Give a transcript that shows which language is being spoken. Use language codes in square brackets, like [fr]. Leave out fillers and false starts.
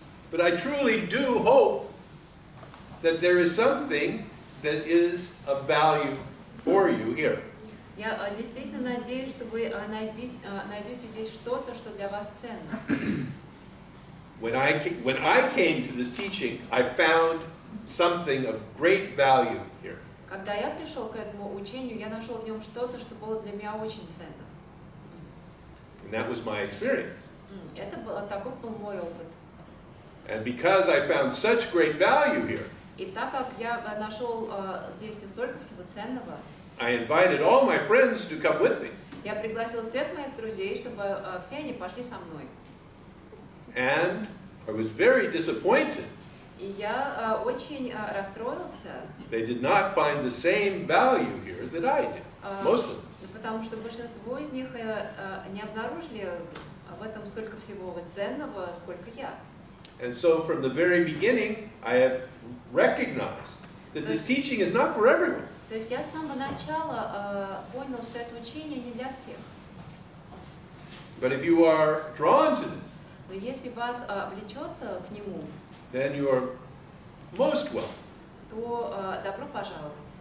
[en] But I truly do hope that there is something that is of value for you here. [ru] Я действительно надеюсь, что вы найдете здесь что-то, что для вас ценно. [en] When I came to this teaching, I found something of great value here. [ru] Когда я пришел к этому учению, я нашел в нем что-то, что было для меня очень ценно. [en] And that was my experience. [ru] Таков был мой опыт. [en] And because I found such great value here, [ru] И так как я нашел здесь столько всего ценного, [en] I invited all my friends to come with me. [ru] я пригласил всех моих друзей, чтобы все они пошли со мной. [en] And I was very disappointed. [ru] И я очень расстроился. [en] They did not find the same value here that I did. Most of them. [ru] Потому что большинство из них не обнаружили в этом столько всего ценного, сколько я. [en] And so from the very beginning, I have recognized that this teaching is not for everyone. [ru] То есть я с самого начала понял, что это учение не для всех. [en] But if you are drawn to this, [ru] Но если вас влечет к нему, [en] then you are most welcome. [ru] то добро пожаловать.